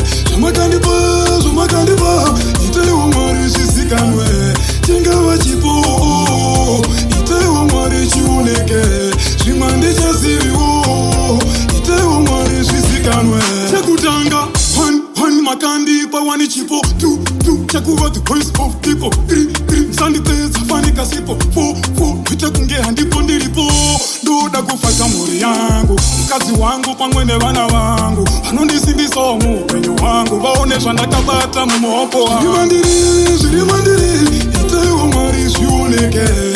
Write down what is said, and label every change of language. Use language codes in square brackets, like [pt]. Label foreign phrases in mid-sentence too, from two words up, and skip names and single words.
[sn] Zvamakandipa, zvamakandipa, itaiwo Mwari zvizikanwe. Chingava chipo, itaiwo Mwari chioneke. Zvimwe handichaziviwo, itaiwo Mwari zvizikanwe. Chekutanga, one, one, makandipa wani chipo, two, two, chakuva [en] the voice of people, [sn] three, three, musandipedza fanika sipo, four, four, kuita kunge handipo ndiripo. Ndoda kufata mhuri yangu, mukadzi wangu pamwe nevana vangu, vanondisimbisawo muupenyu hwangu, vaone zvandakabata mumaoko angu. Zviri mandiri, zviri mandiri, itaiwo Mwari zvioneke.